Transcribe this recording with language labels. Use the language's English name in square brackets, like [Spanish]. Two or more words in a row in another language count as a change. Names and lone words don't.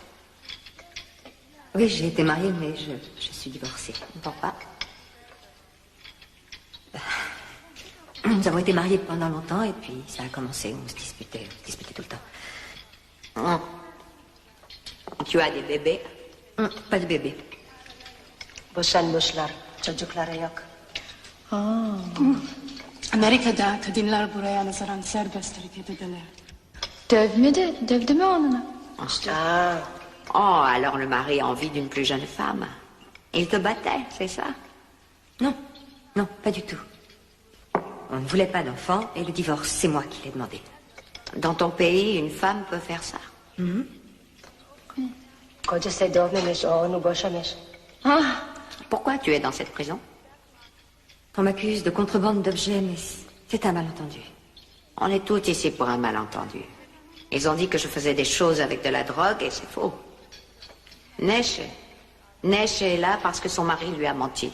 [French] Oui, j'ai été mariée, mais je suis divorcée. Pourquoi? Nous avons été mariés pendant longtemps et puis ça a commencé, on se disputait tout le temps. Tu as des bébés? Pas de bébés. [Turkish] Boşanmışlar. Çocukları yok. Amerika'da kadınlar buraya nazaran serbest hareket ederler. Dövdü mü onunla? [French] Oh, alors le mari a envie d'une plus jeune femme. Il te battait, c'est ça? Non, non, pas du tout. On ne voulait pas d'enfant et le divorce, c'est moi qui l'ai demandé. Dans ton pays, une femme peut faire ça. [Turkish] Kocası dövmemiş, o onu boşamış. [French] Pourquoi tu es dans cette prison? On m'accuse de contrebande d'objets, mais c'est un malentendu. On est tous ici pour un malentendu. Ils ont dit que je faisais des choses avec de la drogue et c'est faux. Neşe est là parce que son mari lui a menti.